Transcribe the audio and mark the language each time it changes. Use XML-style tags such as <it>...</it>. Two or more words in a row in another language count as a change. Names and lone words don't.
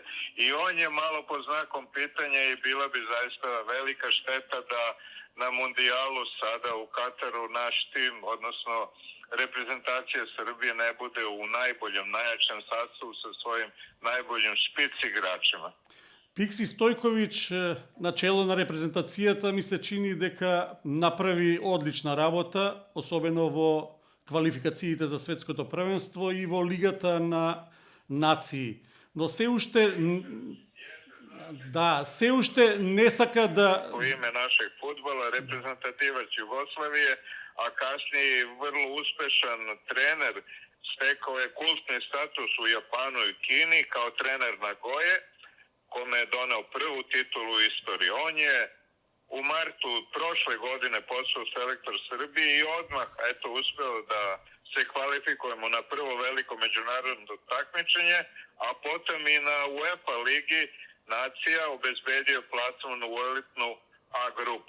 <sr>i on je malo pod znakom pitanja i bila bi zaista velika šteta da na mundijalu sada u Kataru naš tim, odnosno reprezentacija Srbije ne bude u najboljem, najjačem sastavu sa svojim najboljim špic igračima.</sr> <mk>Пикси Стојковиќ на чело на репрезентацијата ми се чини дека направи одлична работа, особено во квалификациите за светското првенство и во Лигата на нации. Но се уште не сака да...</mk> <sr>U ime našeg fudbala, reprezentativac Jugoslavije, a kasnije vrlo uspešan trener, stekao je kultni status u Japanu i Kini kao trener Nagoje, kome je doneo prvu titulu u istoriji. On je u martu prošle godine postao selektor Srbije i odmah uspeo da se kvalifikujemo na prvo veliko međunarodno takmičenje, a potom i na UEFA ligi nacija obezbedio plasman u elitnu A grupu.</sr>